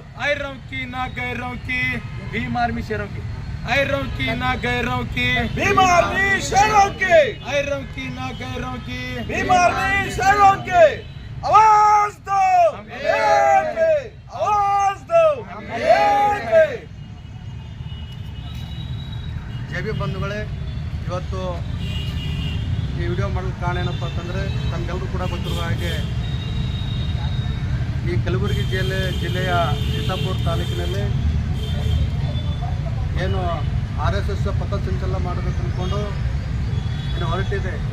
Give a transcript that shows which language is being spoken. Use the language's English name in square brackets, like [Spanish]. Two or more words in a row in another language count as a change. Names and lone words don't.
[Hindi] आयरों की ना गैरों की, भीम आर्मी शेरों की, आयरों की ना गैरों की, भीम आर्मी शेरों के, आयरों की ना गैरों की, भीम आर्मी शेरों के। आवाज दो, हम एक है। आवाज दो, एक है। [Kannada] ಜೆ ಬಿ ಬಂಧುಗಳೇ, ಇವತ್ತು ಈ ವಿಡಿಯೋ ಮಾಡಲು ಕಾರಣ ಏನಪ್ಪ ಅಂತಂದರೆ, ತಮಗೆಲ್ಲರೂ ಕೂಡ ಗೊತ್ತಿರುವ ಹಾಗೆ ಈ ಕಲಬುರಗಿ ಜಿಲ್ಲೆಯ ಚಿತ್ತಾಪುರ ತಾಲೂಕಿನಲ್ಲಿ ಏನು RSS ಪಥಸಂಚಲನ ಮಾಡಬೇಕು ಅಂದ್ಕೊಂಡು ಏನು ಹೊರಟಿದೆ.